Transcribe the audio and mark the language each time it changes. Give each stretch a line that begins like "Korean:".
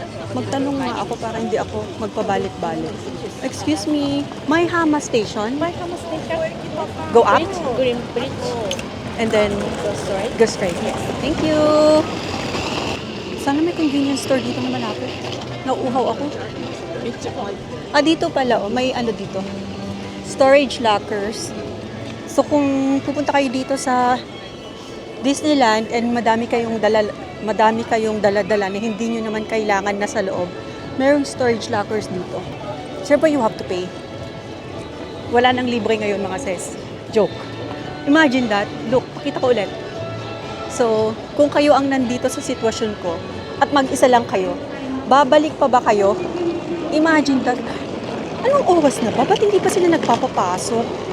Filipino: Magtanong nga ako para hindi ako magpabalik-balik.
English: Excuse me, Maihama Station? Maihama Station. Go up? Green Bridge. And then, Go straight. go straight. Yes. Thank you!
Filipino: Sana may convenience store dito na malapit. Nauuhaw ako. Dito pala, may dito. Storage lockers. So kung pupunta kayo dito sa Disneyland and madami kayong dala-dala na hindi nyo naman kailangan na sa loob, merong storage lockers dito. Siyempre,
English: you have to pay.
Filipino: Wala nang libre ngayon mga sis.
English: Joke. Imagine that. Look,
Filipino: pakita ko ulit. So, kung kayo ang nandito sa sitwasyon ko at mag-isa lang kayo, babalik pa ba kayo?
English: Imagine that.
Filipino: Anong oras na ba? Ba't hindi pa sila nagpapapasok?